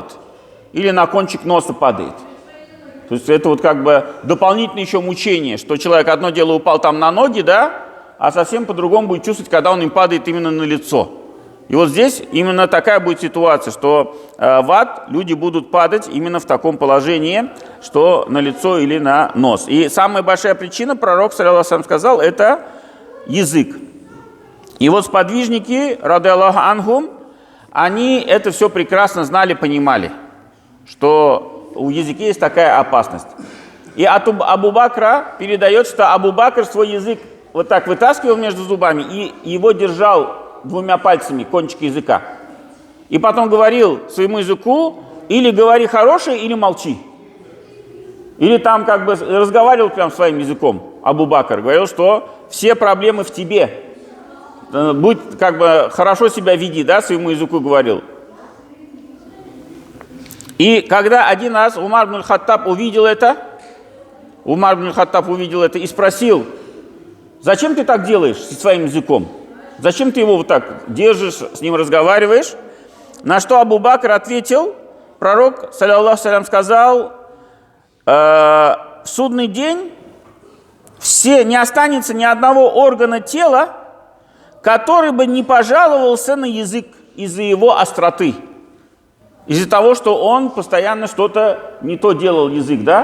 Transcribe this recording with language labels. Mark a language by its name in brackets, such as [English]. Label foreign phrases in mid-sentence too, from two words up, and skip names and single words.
[Russian] Или на кончик носа падает. То есть это вот как бы дополнительное еще мучение, что человек одно дело упал там на ноги, да, а совсем по-другому будет чувствовать, когда он им падает именно на лицо. И вот здесь именно такая будет ситуация, что в ад люди будут падать именно в таком положении, что на лицо или на нос. И самая большая причина, пророк, [Arabic] صلى الله عليه وسلم, [Russian] сказал, это язык. И вот сподвижники, [Arabic] رضي الله عنهم, [Russian] они это все прекрасно знали, понимали, что у языка есть такая опасность. И от Абу Бакра передает, что Абу Бакр свой язык вот так вытаскивал между зубами и его держал 2 пальцами, кончик языка. И потом говорил своему языку, или говори хорошее, или молчи. Или там как бы разговаривал прям своим языком. Абу Бакр говорил, что все проблемы в тебе. Будь как бы хорошо себя веди, да, своему языку говорил. И когда один раз Умар ибн аль-Хаттаб увидел это и спросил, зачем ты так делаешь со своим языком? Зачем ты его вот так держишь, с ним разговариваешь? На что Абу Бакр ответил, пророк, [Arabic] صلى الله عليه وسلم, [Russian] сказал, в судный день не останется ни одного органа тела, который бы не пожаловался на язык из-за его остроты. Из-за того, что он постоянно что-то не то делал, язык, да?